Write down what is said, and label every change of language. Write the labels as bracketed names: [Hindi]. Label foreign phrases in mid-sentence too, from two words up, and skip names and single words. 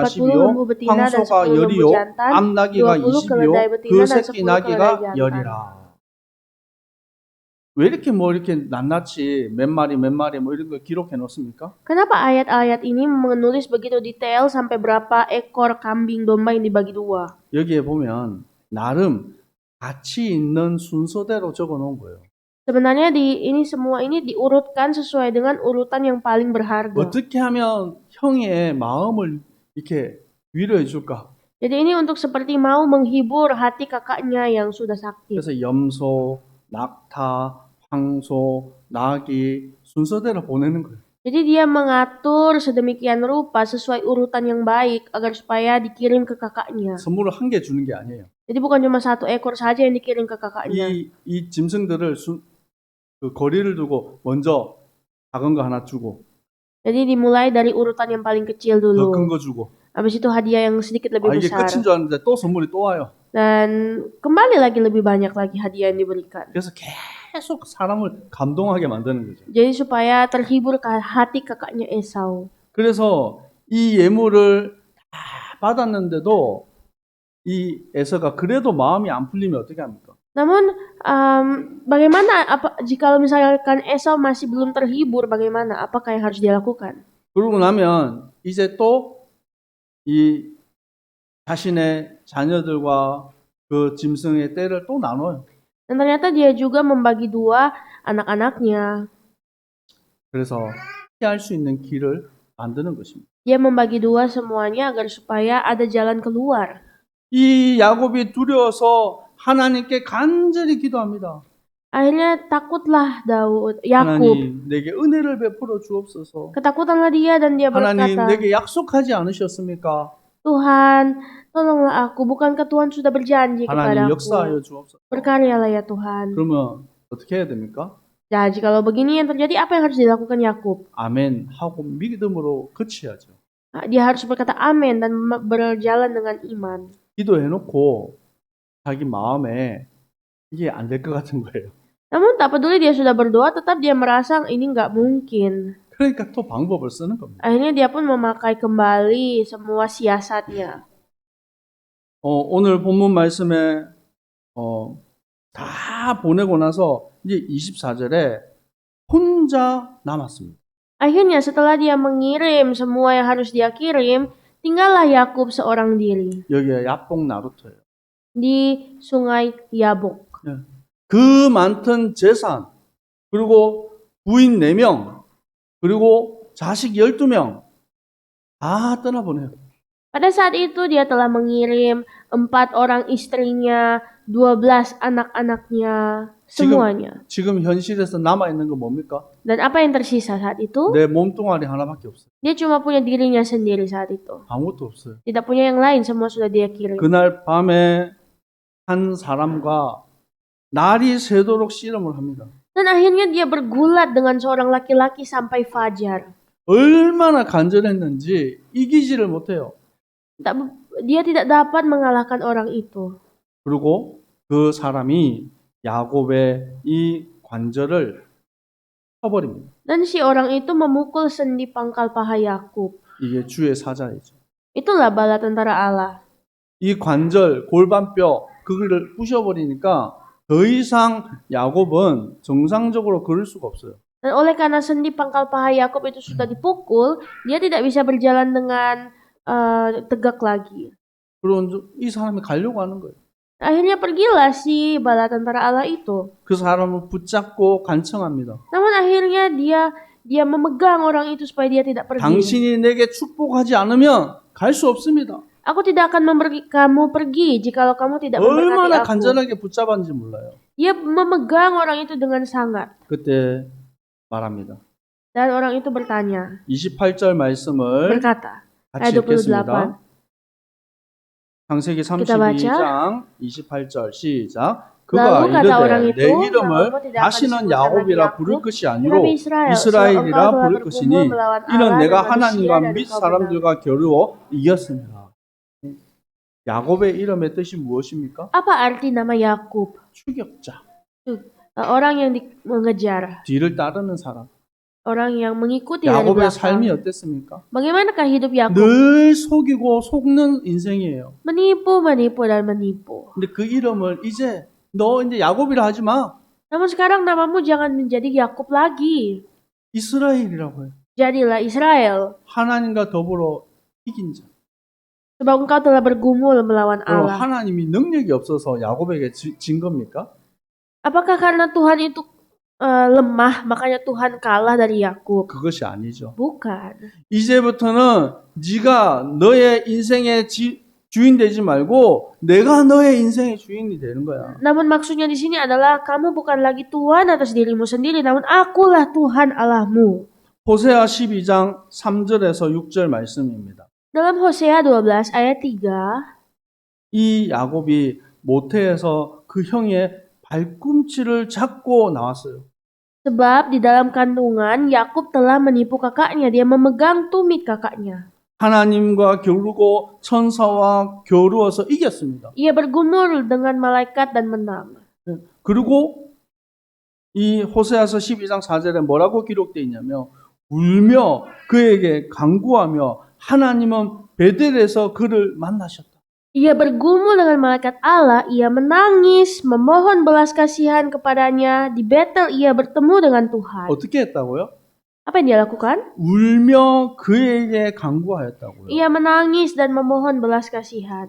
[Korean] 40이요, [Indonesian] lembu betina dan [Korean] 황소가 [Indonesian] 10 lembu [Korean] 10이요, [Indonesian] jantan, [Korean] 암나귀가 [Indonesian] 20 keledai [Korean] 20이요, [Indonesian] betina [Korean] 그 [Indonesian] dan [Korean] 새끼 10 나귀가 [Indonesian] keledai jantan. [Korean] 10이라. 왜 이렇게 이렇게 낱낱이 몇 마리 뭐 이런 거 기록해 놓습니까? [Indonesian] Kenapa ayat-ayat ini menulis begitu detail sampai berapa ekor kambing domba yang dibagi 2? [Korean] 여기에 보면 나름 가치 있는 순서대로 적어 놓은 거예요. [Indonesian] Sebenarnya ini semua ini diurutkan sesuai dengan urutan yang paling berharga. [Korean] 어떻게 하면 형의 마음을 이렇게 위로해 줄까? [Indonesian] Jadi ini untuk seperti mau menghibur hati kakaknya yang sudah sakit. [Korean] 그래서 염소, 낙타, 황소, 나귀 순서대로 보내는 거예요. [Indonesian] Jadi dia mengatur sedemikian rupa sesuai urutan yang baik agar supaya dikirim ke kakaknya. [Korean] 선물을 한 개 주는 게 아니에요. [Indonesian] Jadi bukan cuma 1 ekor saja yang dikirim ke kakaknya. [Korean] 이 짐승들을 그 거리를 두고 먼저 작은 거 하나 주고 [Indonesian] Jadi dimulai dari urutan yang paling kecil [Korean] 더 [Indonesian] dulu. [Korean] 큰 거 주고 [Indonesian] Habis itu hadiah yang sedikit lebih [Korean] 이게 [Indonesian] besar. [Korean] 끝인 줄 알았는데 또 선물이 또 와요. [Indonesian] Dan kembali lagi lebih banyak lagi hadiah yang diberikan. [Korean] 그래서 계속 사람을 감동하게 만드는 거죠. [Indonesian] Jadi supaya terhibur ke hati kakaknya Esau. [Korean] 그래서 이 예물을 다 받았는데도 이 에서가 그래도 마음이 안 풀리면 어떻게 합니까? [Indonesian] Namun bagaimana jika misalkan Esau masih belum terhibur, bagaimana? Apakah yang harus dilakukan? [Korean] 그러고 나면 이제 또 이 자신의 자녀들과 그 짐승의 떼를 또 나눠요. [Indonesian] Dan ternyata dia juga membagi 2 anak-anaknya. [Korean] 그래서 피할 수 있는 길을 만드는 것입니다. [Indonesian] Dia membagi 2 semuanya agar supaya ada jalan keluar. [Korean] 이 야곱이 두려워서 하나님께 간절히 기도합니다. [Indonesian] Akhirnya takutlah Yakub. [Korean] 하나님 내게 은혜를 베풀어 주옵소서. [Indonesian] Ketakutanlah dia dan dia [Korean] 하나님 [Indonesian] berkata, [Korean] 내게 약속하지 않으셨습니까? [Indonesian] Tuhan, tolonglah aku. Bukankah Tuhan sudah berjanji [Korean] 하나님 [Indonesian] kepadaku? [Korean] 역사하여 주옵소서. [Indonesian] Berkaryalah ya Tuhan. [Korean] 그러면 어떻게 해야 됩니까? [Indonesian] Jadi kalau begini yang terjadi, apa yang harus dilakukan Yakub? [Korean] 아멘 하고 믿음으로 그치야죠. [Indonesian] Dia harus berkata amin dan berjalan dengan iman. [Korean] 기도해놓고 자기 마음에 이게 안 될 것 같은 거예요. [Indonesian] Namun tak peduli dia sudah berdoa, tetap dia merasa ini nggak mungkin. [Korean] 그러니까 또 방법을 쓰는 겁니다. [Indonesian] Akhirnya dia pun memakai kembali semua siasatnya. [Korean] 오늘 본문 말씀에 다 보내고 나서 이제 24절에 혼자 남았습니다. [Indonesian] Akhirnya setelah dia mengirim semua yang harus dia kirim, tinggallah Yakub seorang diri [Korean] 여기가 야복 나루터예요. [Indonesian] di sungai Yabok. [Korean] 그 많던 재산, 그리고 부인 4명, 그리고 자식 12명 다 떠나보내요. [Indonesian] Pada saat itu dia telah mengirim 4 orang istrinya, 12 anak-anaknya, semuanya. [Korean] 지금 현실에서 남아있는 건 뭡니까? [Indonesian] Dan apa yang tersisa saat itu? [Korean] 내 몸뚱아리 하나밖에 없어요. [Indonesian] Dia cuma punya dirinya sendiri saat itu. [Korean] 아무것도 없어요. [Indonesian] Tidak punya yang lain, semua sudah dia kirim. [Korean] 그날 밤에 한 사람과 날이 새도록 씨름을 합니다. [Indonesian] Dan akhirnya dia bergulat dengan seorang laki-laki sampai fajar. [Korean] 얼마나 간절했는지 이기지를 못해요. [Indonesian] Dia tidak dapat mengalahkan orang itu. [Korean] 그리고 그 사람이 야곱의 이 관절을 쳐버립니다. [Indonesian] Dan si orang itu memukul sendi pangkal paha Yakub. [Korean] 이게 주의 사자이죠. [Indonesian] Itulah bala tentara Allah. [Korean] 이 관절, 골반뼈 그거를 부셔버리니까 더 이상 야곱은 정상적으로 걸을 수가 없어요. [Indonesian] Dan oleh karena sendi pangkal paha Yakub itu sudah dipukul, dia tidak bisa berjalan dengan tegak lagi. [Korean] 그런 이 사람이 가려고 하는 거예요. [Indonesian] Akhirnya pergilah si bala tentara Allah itu. [Korean] 그 사람을 붙잡고 간청합니다. [Indonesian] Namun akhirnya dia memegang orang itu supaya dia tidak pergi. [Korean] 당신이 내게 축복하지 않으면 갈 수 없습니다. [Indonesian] Aku tidak akan memberi kamu pergi jikalau kamu tidak memberkati [Korean] 얼마나 [Indonesian] aku. [Korean] 간절하게 붙잡았는지 몰라요. [Indonesian] Dia memegang orang itu dengan sangat. [Korean] 그때 말합니다. [Indonesian] Dan orang itu bertanya, [Korean] 28절 말씀을 [Indonesian] berkata, [Korean] 같이 [Indonesian] ayat 28. [Korean] 읽겠습니다. 창세기 [Indonesian] Kita baca. [Korean] 32장 28절 시작. [Indonesian] Lalu [Korean] 그가 [Indonesian] kata orang [Korean] 이르되 [Indonesian] itu, [Korean] 내 이름을 [Indonesian] namamu tidak akan [Korean] 다시는 [Indonesian] disebut lagi [Korean] 야곱이라 [Indonesian] Yakub, [Korean] 부를 것이 [Indonesian] tetapi [Korean] 아니로 [Indonesian] Israel. [Korean] 이스라엘이라 [Indonesian] Sebab engkau telah [Korean] 부를 [Indonesian] bergumul [Korean] 것이니 [Indonesian] melawan [Korean] 이는 [Indonesian] Allah [Korean] 내가 [Indonesian] dan manusia [Korean] 하나님과 [Indonesian] dan [Korean] 및 [Indonesian] engkau menang. [Korean] 사람들과 겨루어 이겼습니다. 야곱의 이름의 뜻이 무엇입니까? [Indonesian] Apa arti nama Yakub? [Korean] 추격자, [Indonesian] Orang yang mengejar, [Korean] 뒤를 따르는 사람. [Indonesian] orang yang mengikuti dari [Korean] 야곱의 삶이 [Indonesian] belakang. [Korean] 어땠습니까? [Indonesian] Bagaimanakah hidup Yakub? [Korean] 늘 속이고 속는 인생이에요. [Indonesian] Menipu, menipu, dan menipu. [Korean] 근데 그 이름을 이제 너 이제 야곱이라 하지 마. [Indonesian] Namun sekarang namamu jangan menjadi Yakub lagi. [Korean] 이스라엘이라고 해요. [Indonesian] Jadilah Israel. [Korean] 하나님과 더불어 이긴 자. [Indonesian] Sebab engkau telah bergumul melawan [Korean] 그럼 [Indonesian] Allah. [Korean] 하나님이 능력이 없어서 야곱에게 진 겁니까? [Indonesian] Apakah karena Tuhan itu lemah, makanya Tuhan kalah dari Yakub? [Korean] 그것이 아니죠. [Indonesian] Bukan. [Korean] 이제부터는 네가 너의 인생의 주인 되지 말고 내가 너의 인생의 주인이 되는 거야. [Indonesian] Namun maksudnya di sini adalah kamu bukan lagi Tuhan atas dirimu sendiri, namun akulah Tuhan Allahmu. [Korean] 호세아 12장 3절에서 6절 말씀입니다. [Indonesian] Dalam Hosea 12 ayat 3, [Korean] 이 야곱이 모태에서 그 형의 발꿈치를 잡고 나왔어요. [Indonesian] sebab di dalam kandungan Yakub telah menipu kakaknya, dia memegang tumit kakaknya. [Korean] 하나님과 겨루고 천사와 겨루어서 이겼습니다. [Indonesian] Ia bergumul dengan malaikat dan menang. [Korean] 그리고 이 호세아서 12장 4절에 뭐라고 기록되어 있냐면 울며 그에게 간구하며 하나님은 베델에서 그를 만나셨다. [Indonesian] Ia bergumul dengan malaikat Allah, ia menangis, memohon belas kasihan kepadanya. Di Betel ia bertemu dengan Tuhan. [Korean] 어떻게 했다고요? [Indonesian] Apa yang dia lakukan? [Korean] 울며 그에게 간구하였다고요. [Indonesian] Ia menangis dan memohon belas kasihan.